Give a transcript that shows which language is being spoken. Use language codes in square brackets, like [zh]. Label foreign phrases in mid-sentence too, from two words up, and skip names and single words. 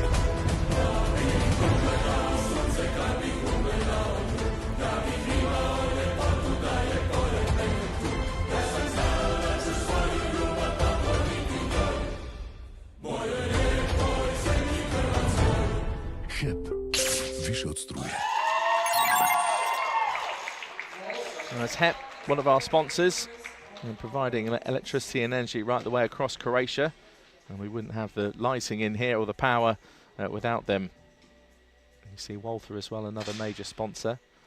[hr] Da bih ugledao sunce, kad bih ugledao nju, da bih imao ljepotu da je pored mene tu. Ja sam znao da ću svoju ljubav pokloniti njoj, mojoj lijepoj zemlji Hrvatskoj. HEP, više od struje. [en] That's HEP, one of our sponsors, and providing electricity and energy right the way across Croatia. And we wouldn't have the lighting in here or the power without them. You see Walther as well, another major sponsor.